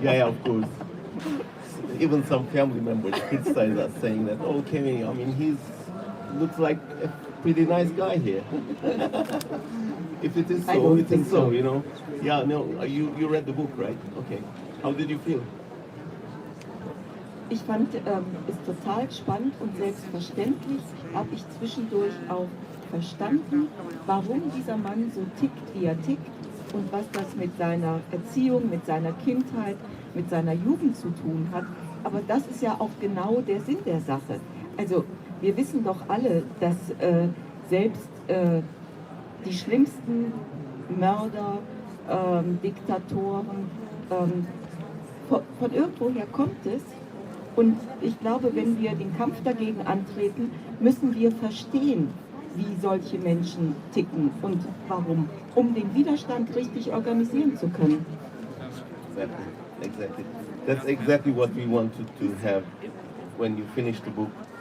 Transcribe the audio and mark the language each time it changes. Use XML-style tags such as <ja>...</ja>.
<en>Yeah, of course. Even some family members criticize us, saying that, oh, Kevin, I mean, looks like a pretty nice guy here. If it is so, it is so, Yeah, no, you read the book, right? Okay. How did you feel?</en> <de>Ich fand es total spannend und selbstverständlich habe ich zwischendurch auch verstanden, warum dieser Mann so tickt, wie er tickt und was das mit seiner Erziehung, mit seiner Kindheit, mit seiner Jugend zu tun hat. Aber das ist ja auch genau der Sinn der Sache. Also wir wissen doch alle, dass selbst die schlimmsten Mörder, Diktatoren, von irgendwoher kommt es. Und ich glaube, wenn wir den Kampf dagegen antreten, müssen wir verstehen, wie solche Menschen ticken und warum, um den Widerstand richtig organisieren zu können.</de> <en>Exactly. That's exactly what we wanted to have when you finish the book.</en>